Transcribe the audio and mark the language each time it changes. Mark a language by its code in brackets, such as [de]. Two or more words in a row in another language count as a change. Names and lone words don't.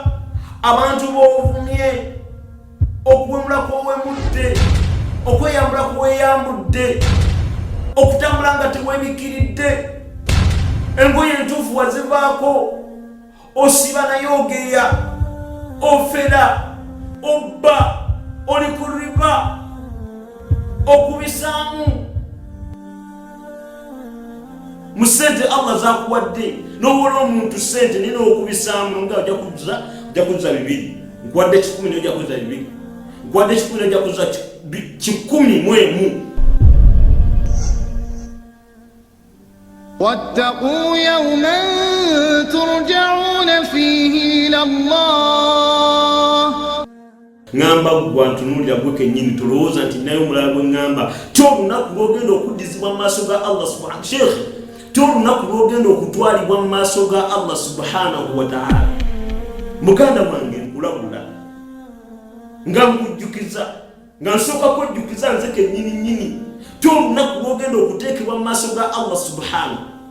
[lg] abantu b'ovumye, okuwemula kw'owemudde, okweyambula kw'oweyambudde, okutambula nga teweebikiridde, engoye entuufu wazivaako, osiba naye ogeya, ofera, obba, oli ku riba, okubisaamu mu ssente Allah zakuwadde. N'owola omuntu ssente nina okubisaamu nga ojja kuza 200, nkuwadde 10 n'ojja kuza 200, nkuwadde 10 n'ojja kuza 100. [ar] واتقوا يوما ترجعون فيه إلى الله. [lg] Ngamba gwa ntunuulira gwe kennyini tolowooza nti naye omulala gwe ngamba kyolunaku lwogenda okuddizibwa mu maaso ga Allah subhanahu Sheikh, kyolunaku lwogenda okutwalibwa mu maaso ga Allah [ar] سبحانه وتعالى. [lg] Muganda wange nkulabula nga nkujjukiza nga nsooka kwejjukiza nze kennyini nnyini kyolunaku lwogenda okuteekebwa mu maaso ga Allah subhanahu.